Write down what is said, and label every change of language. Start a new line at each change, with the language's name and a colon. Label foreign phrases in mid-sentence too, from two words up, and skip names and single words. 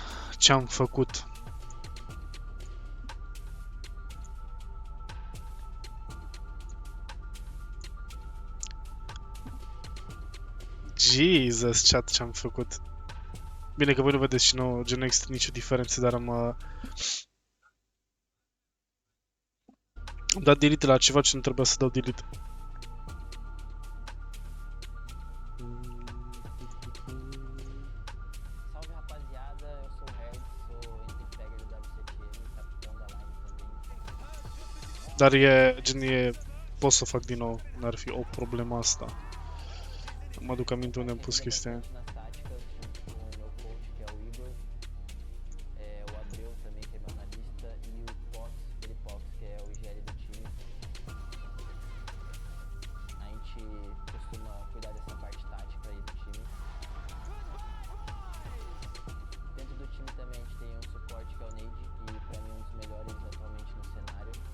Romanian: Ce-am făcut?
English: Jesus, chat,
Romanian: ce-am făcut. Bine că voi nu vedeți și nu, gen, nu există nicio diferență, dar am dat delete la ceva ce nu trebuia să dau delete.
Portuguese: Salve rapaziada, eu sou o Herd, sou entry-bagger do WCT, capitão da live também.
Romanian: Dar e, gen, pot să fac din nou, n-ar fi o problemă asta. Mă duc aminte unde am pus chestia aia.
Portuguese: Nas táticas, junto com o meu coach, que é o Igor, o Abreu também, que é meu analista, e o Pox, Felipox, que é o IGL do time. A gente costuma cuidar dessa parte tática aí do time. Dentro do time também a gente tem um suporte que é o Neide, que pra mim é um dos melhores atualmente no cenário.